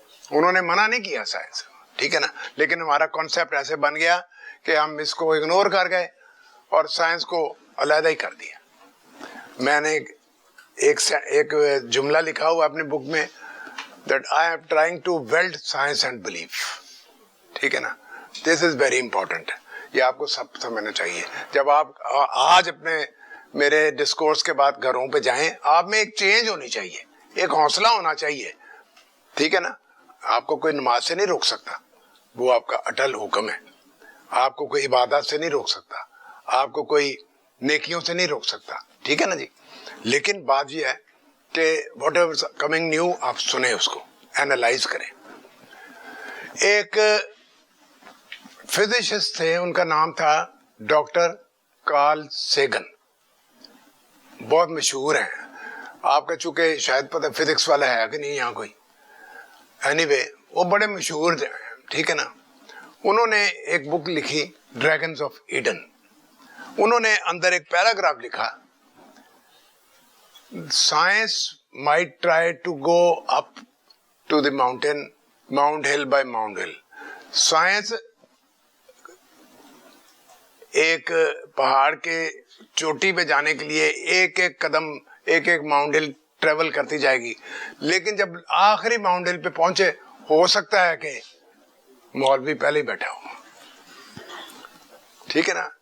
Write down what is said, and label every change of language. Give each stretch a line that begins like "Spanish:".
Urdu: انہوں نے منع نہیں کیا سائنس, ٹھیک ہے نا, لیکن ہمارا کانسیپٹ ایسے بن گیا کہ ہم اس کو اگنور کر گئے اور سائنس کو علیحدہ ہی کر دیا. میں نے ایک جملہ لکھا ہوا اپنے بک میں,
English: that I am trying to weld science and belief.
Urdu: ٹھیک ہے نا,
English: this is very important.
Urdu: یہ آپ کو سب سمجھنا چاہیے. جب آپ آج اپنے میرے ڈسکورس کے بعد گھروں پہ جائیں, آپ میں ایک چینج ہونی چاہیے, ایک حوصلہ ہونا چاہیے, ٹھیک ہے نا. آپ کو کوئی نماز سے نہیں روک سکتا, وہ آپ کا اٹل حکم ہے. آپ کو کوئی عبادت سے نہیں روک سکتا, آپ کو کوئی نیکیوں سے نہیں روک سکتا, ٹھیک ہے نا جی. لیکن بات یہ ہے کہ
English: whatever coming new
Urdu: آپ سنیں, اس کو اینالائز کریں. ایک فزسسٹ تھے, ان کا نام تھا ڈاکٹر کارل سیگن, بہت مشہور ہیں. آپ کا چونکہ شاید پتہ فزکس والا ہے کہ نہیں یہاں کوئی, اینی وے وہ بڑے مشہور تھے, ٹھیک ہے نا. انہوں نے ایک بک لکھی ڈریگنز آف ایڈن. انہوں نے اندر ایک پیراگراف لکھا,
English: Science might try to go up to the mountain, Mount Hill by Mount Hill.
Urdu: Science ایک پہاڑ کے چوٹی پہ جانے کے لیے ایک ایک قدم, ایک ایک ماؤنٹ ہل ٹریول کرتی جائے گی, لیکن جب آخری ماؤنٹ ہل پہ پہنچے ہو سکتا ہے کہ مولوی پہلے ہی بیٹھا ہو, ٹھیک ہے نا.